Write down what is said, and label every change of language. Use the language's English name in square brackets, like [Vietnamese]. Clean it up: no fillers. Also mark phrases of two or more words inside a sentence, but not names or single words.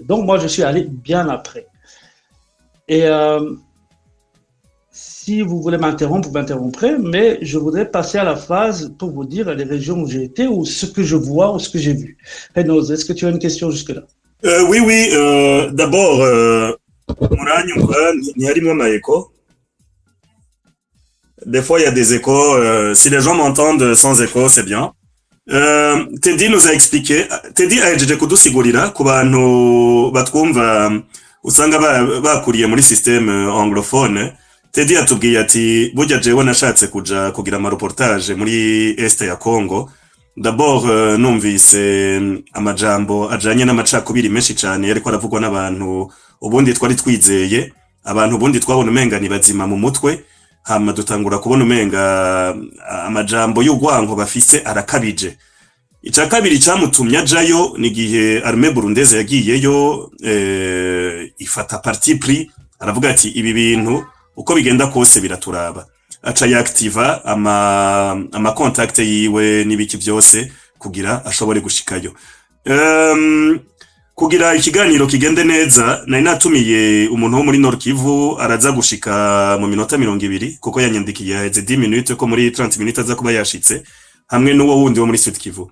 [French] Donc moi je suis allé bien après. Et si vous voulez m'interrompre, vous m'interromprez, mais je voudrais passer à la phase pour vous dire les régions où j'ai été, ou ce que je vois, ou ce que j'ai vu. Renaud, est-ce que tu as une question jusque-là? Oui, d'abord, [Rundi] muranyumva ntiharimo ama écho. [French] Des fois, il y a des échos. Si les gens m'entendent sans écho, c'est bien. Teddy nous a expliqué. [Rundi] Teddy ahejeje kudusigurira ku bantu batwumva usanga bakuriye muri système anglophone. Teddy atubwiye ati burya jewe nashatse kugira amareportage muri Est ya Congo. D'abord numvise amajambo ajanye n'amacakubiri menshi cyane ariko aravugwa n'abantu ubundi twari twizeye, abantu ubundi twabona umenga ni bazima mu mutwe, hama dutangura kubona umenga amajambo y'ugwanko bafise arakabije. Ica kabiri cyamutumye ajayo ni gihe [French] armée burundaise [Rundi] yagiyeyo ifata [French] parti pris, [Rundi] aravuga ati ibi bintu uko bigenda kose biraturaba. Aca yaactiva ama contact yiwe n'ibiki byose kugira ashobore gushikayo. Kugira ikiganiro kigende neza nari natumiye umuntu wo muri Nord Kivu araza gushika mu minota 20 kuko yanyandikiye heze 10 minutes ko muri 30 minutes aza kuba yashitse hamwe n'uwo wundi wo muri Sud Kivu.